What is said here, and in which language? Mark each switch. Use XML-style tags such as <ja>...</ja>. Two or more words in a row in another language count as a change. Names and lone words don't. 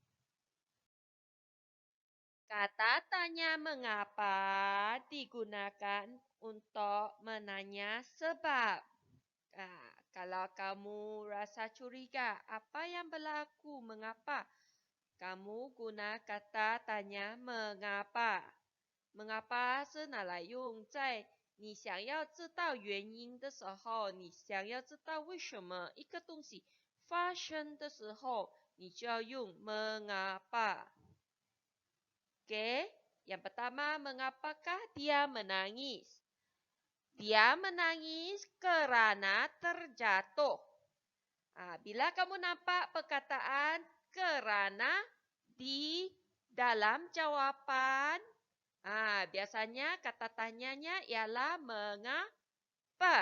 <ms>Kata tanya mengapa digunakan untuk menanya sebab. Kalau kamu rasa curiga, apa yang berlaku, mengapa? Kamu guna kata tanya mengapa.</ms> <zh>Mengapa 是拿来用在你想要知道原因的时候，你想要知道为什么一个东西发生的时候，你就要用 mengapa.</zh> <ms>Okey, yang pertama, mengapakah dia menangis? Dia menangis kerana terjatuh. Bila kamu nampak perkataan kerana di dalam jawapan, biasanya kata tanyanya ialah mengapa.</ms>